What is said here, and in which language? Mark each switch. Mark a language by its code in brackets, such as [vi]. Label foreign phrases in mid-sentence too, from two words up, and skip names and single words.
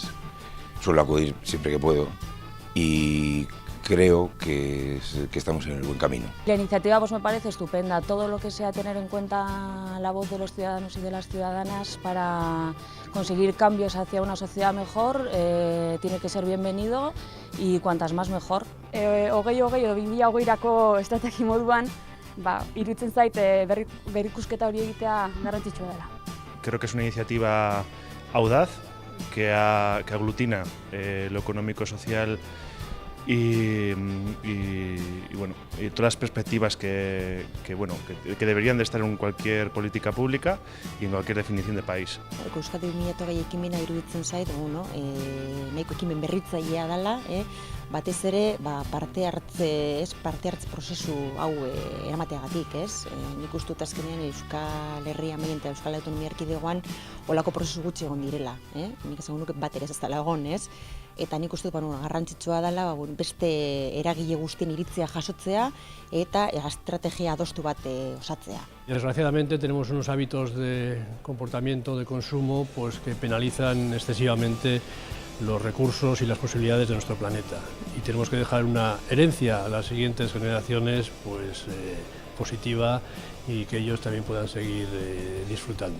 [es] Suelo acudir siempre que puedo y creo que estamos en el buen camino. La iniciativa pues me parece estupenda, todo lo que sea tener en cuenta la voz de los ciudadanos y de las ciudadanas para conseguir cambios hacia una sociedad mejor tiene que ser bienvenido y cuantas más mejor. [eu] Hogei edo 2020rako estrategi moduan, iruditzen zait berrikusketa hori egitea garrantzitsua dela. [es] Creo que es una iniciativa audaz que aglutina lo económico, social y bueno, y todas las perspectivas que deberían de estar en cualquier política pública y en cualquier definición de país. [eu] Euskadi 2020 ekimena iruditzen zait, nahiko ekimen berritzailea dela, batez ere parte hartze prozesu hau eramateagatik, nik uste dut azkenean Euskal Herria mailan eta Euskal Autonomia Erkidegoan holako prozesu gutxi egon direla, nik esango nuke bat ere ez dela egon, eta nik uste dut garrantzitsua dela beste eragile guztien iritzia jasotzea eta estrategia adostu bat osatzea. [es] Desgraciadamente tenemos unos hábitos de comportamiento, de consumo, pues que penalizan excesivamente los recursos y las posibilidades de nuestro planeta. Y tenemos que dejar una herencia a las siguientes generaciones pues, positiva y que ellos también puedan seguir disfrutando.